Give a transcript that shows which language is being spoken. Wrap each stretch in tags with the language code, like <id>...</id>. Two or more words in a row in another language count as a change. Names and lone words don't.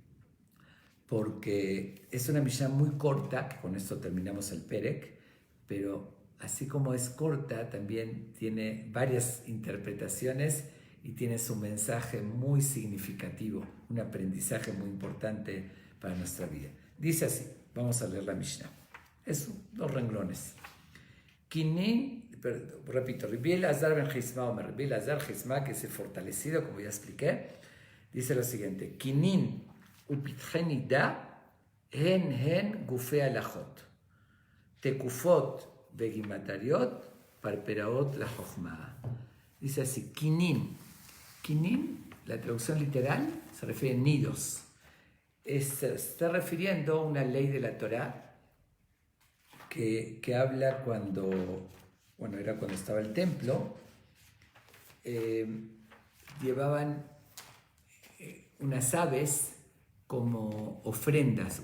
<es>Porque es una Mishnah muy corta, que con esto terminamos el Perek, pero así como es corta, también tiene varias interpretaciones y tiene su mensaje muy significativo, un aprendizaje muy importante para nuestra vida. Dice así, vamos a leer la Mishnah. Es 2 renglones. Kinin, repito, Rabbi Elazar ben Chisma, o Rabbi Elazar Chisma, que es el fortalecido, como ya expliqué, dice lo siguiente:</es> <he>קינין ופתחי נידה הן גופי הלכות, תקופות וגמטריאות פרפראות לחכמה.</he> <es>Dice así, Kinin. Kinin, la traducción literal, se refiere a nidos. Se está refiriendo a una ley de la Torá que habla era cuando estaba el templo, llevaban unas aves como ofrendas.</es>